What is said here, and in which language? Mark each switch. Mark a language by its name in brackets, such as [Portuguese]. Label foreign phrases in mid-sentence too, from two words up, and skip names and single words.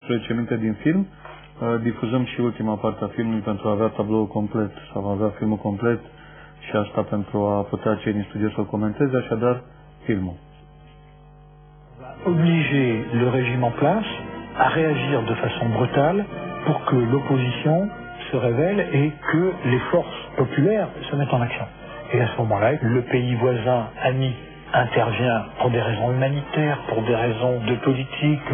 [Romanian] minte din film. Difuzăm și ultima parte a filmului pentru a avea tabloul complet sau a avea filmul complet și asta pentru a putea cei din studio să-l comenteze, așadar filmul. [French] Obliger le régime en place à réagir de façon brutale pour que l'opposition se révèle et que les forces populaires se mettent en action. Et à ce moment-là, le pays voisin, ami, intervient pour des raisons humanitaires, pour des raisons de politique.